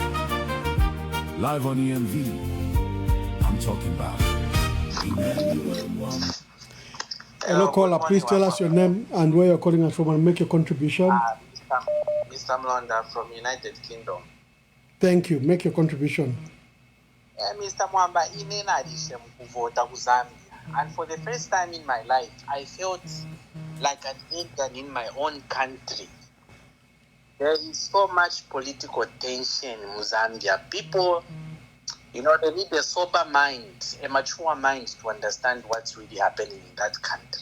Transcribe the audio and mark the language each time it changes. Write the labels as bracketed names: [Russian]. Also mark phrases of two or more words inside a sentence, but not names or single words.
[English] Live on EMV, I'm talking about Emmanuel. Hello, caller. Please tell us your name and where you're calling us from and make your contribution. Mr. Mlonda from United Kingdom. Thank you. Make your contribution. Mr. [Bemba] Mwamba, kuvota ku Zambia. [English] And for the first time in my life, I felt like an intern in my own country. There is so much political tension in Zambia. People, they need a sober mind, a mature mind to understand what's really happening in that country.